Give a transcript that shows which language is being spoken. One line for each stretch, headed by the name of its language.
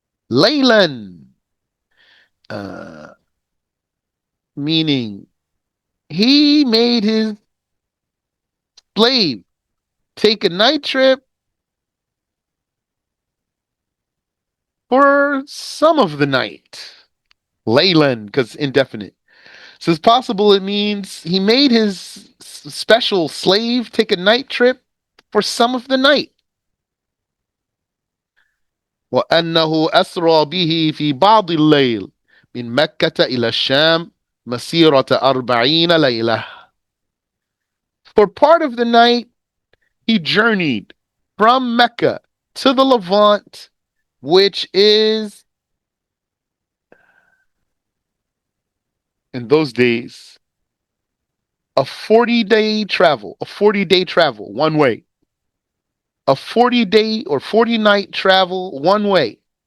English: Laylan, uh, meaning he made his slave take a night trip for some of the night. Laylan, because indefinite. So it's possible it means he made his special slave take a night trip for some of the night.
Arabic: وأنه أسرى به في بعض الليل من مكة إلى الشام مسيرة 40 ليلة.
English: For part of the night, he journeyed from Mecca to the Levant, which is, in those days, a 40-day travel one way, a 40-day or 40-night travel one way.